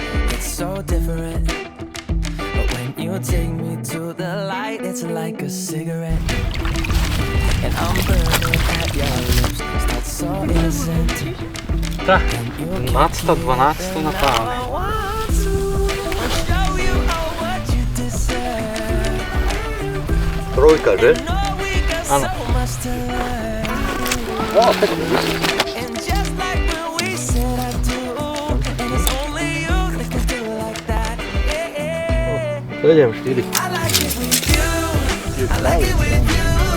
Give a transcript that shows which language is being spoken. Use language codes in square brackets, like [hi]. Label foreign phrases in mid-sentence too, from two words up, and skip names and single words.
[en] It's so different. But when you take me to the light, it's like a cigarette. And I'm burning at your lips. That's so innocent. [sk] Tak, 12 na páne. [en] I want to show you all what you deserve. [sk] Trojka, že? [en] Know we got [sk] Áno. [en] so much to learn. And just like when we said I do, and it's only you that can do like that. Yeah. [sk] Prejdem 4. [en] I like it with you. I like it with you.